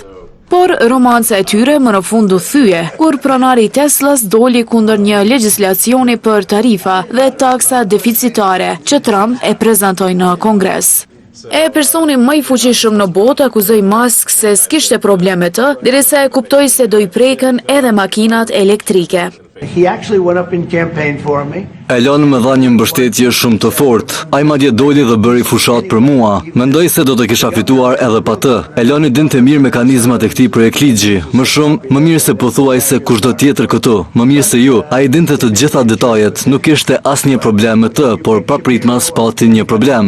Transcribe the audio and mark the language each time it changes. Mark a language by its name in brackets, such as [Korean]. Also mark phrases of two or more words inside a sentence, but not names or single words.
[Albanian] Por romanca e tyre më në fund u thye, kur pronari Teslas doli kundër një legjislacioni për tarifa dhe taksa deficitare që Trump e prezantoi në Kongres. Personi më i fuqishëm në botë akuzoi Musk se s'kishte probleme të, derisa e kuptoi se do i prekën edhe makinat elektrike. [English] He actually went up in campaign for me. [Albanian] Elon më dha një mbështetje shumë të fortë. Ai madje doli dhe bëri fushat për mua. Mendoj se do të kisha fituar edhe pa të. Eloni dinte mirë mekanizmat e këtij projektligji, më shumë, më mirë se pothuajse kushdo tjetër këtu, më mirë se ju. Ai dinte të gjitha detajet, nuk kishte asnjë problem me të, por papritmas pati një problem.